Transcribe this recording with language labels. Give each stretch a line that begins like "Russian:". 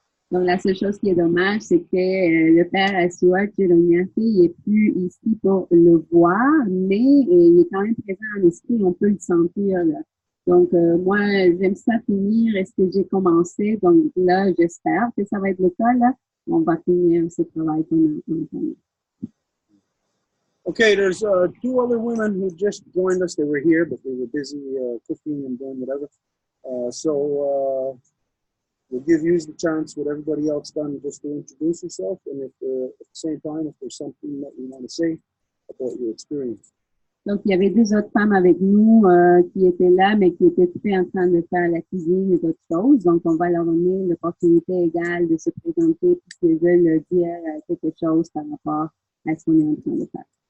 French: Donc, la seule chose qui est dommage, c'est que le père Asua Chironiafi, il n'est plus ici pour le voir, mais il est quand même présent en esprit, on peut le sentir, là. Donc, moi, j'aime ça finir ce que j'ai commencé. Donc, là, j'espère que ça va être le cas, là. On va finir ce travail qu'on a entamé.
English: Okay, there's two other women who just joined us. They were here, but they were busy cooking and doing whatever. So we'll give you the chance with everybody else done just to introduce yourself, and if at the same time, if there's something that you want to say about your experience.
French: Donc, il y avait deux autres femmes avec nous qui étaient là, mais qui étaient occupées en train de faire la cuisine et d'autres choses. Donc, on va leur donner l'opportunité égale de se présenter puis s'ils veulent dire quelque chose par rapport à ce qu'on est en train de faire.